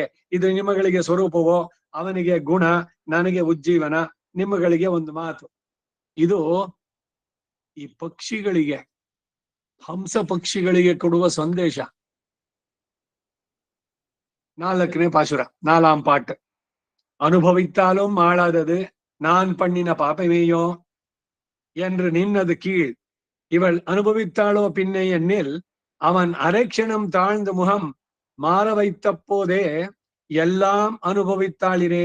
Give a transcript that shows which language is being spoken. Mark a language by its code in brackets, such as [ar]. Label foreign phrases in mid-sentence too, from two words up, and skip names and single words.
[kn] ಇದು ನಿಮ್ಮಗಳಿಗೆ ಸ್ವರೂಪವೋ, ಅವನಿಗೆ ಗುಣ, ನನಗೆ ಉಜ್ಜೀವನ, ನಿಮ್ಮಗಳಿಗೆ ಒಂದು ಮಾತು. ಇದು ಈ ಪಕ್ಷಿಗಳಿಗೆ, ಹಂಸ ಪಕ್ಷಿಗಳಿಗೆ ಕೊಡುವ ಸಂದೇಶ. 4ನೇ ಪಾಶುರ [ta] 4ஆம் பாட்டு. அனுபவித்தாலும் ஆளாதது நான் பண்ணின பாப்பமேயோ என்று நின்னது கீழ். இவள் அனுபவித்தாளோ பின்னை எண்ணில் அவன் அரைக்ஷணம் தாழ்ந்த முகம் மாற வைத்த போதே எல்லாம் அனுபவித்தாளிரே.